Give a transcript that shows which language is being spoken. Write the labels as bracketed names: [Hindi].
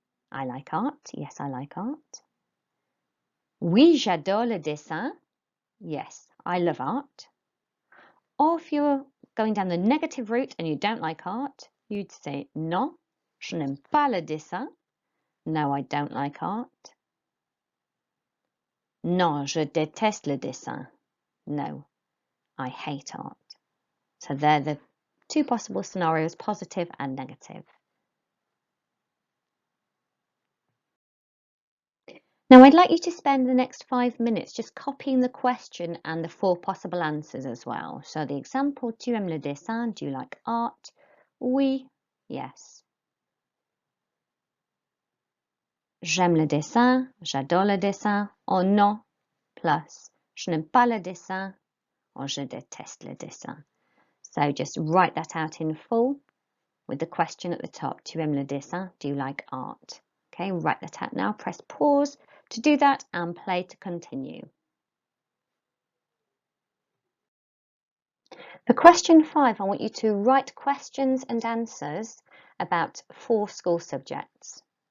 [English] I like art. Yes, I like art. [French] Oui, j'adore le dessin. [English] Yes, I love art. Or if you're going down the negative route and you don't like art, you'd say [French] non, je n'aime pas le dessin. [English] No, I don't like art. [French] Non, je déteste le dessin. [English] No, I hate art. So they're the two possible scenarios, positive and negative. Now, I'd like you to spend the next 5 minutes just copying the question and the 4 possible answers as well. So the example, [French] tu aimes le dessin? [English] Do you like art? Oui, yes. [French] J'aime le dessin, j'adore le dessin, or non, plus je n'aime pas le dessin, or je déteste le dessin. [English] So just write that out in full with the question at the top. [French] Tu aimes le dessin? [English] Do you like art? Okay, write that out now. Press pause to do that and play to continue. For question 5, I want you to write questions and answers about 4 school subjects.